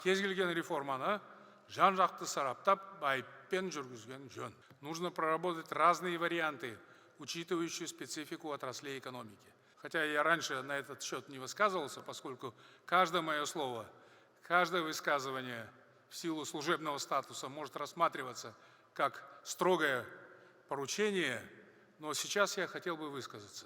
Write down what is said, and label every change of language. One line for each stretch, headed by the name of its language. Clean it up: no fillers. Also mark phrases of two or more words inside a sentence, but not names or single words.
Kazakh: Кез келген реформаны жан-жақты сараптап, байыппен жүргізген жөн.
Russian: Нужно проработать разные варианты, учитывающие специфику отраслей экономики. Хотя я раньше на этот счет не высказывался, поскольку каждое мое слово, каждое высказывание в силу служебного статуса может рассматриваться как строгое поручение, но сейчас я хотел бы высказаться.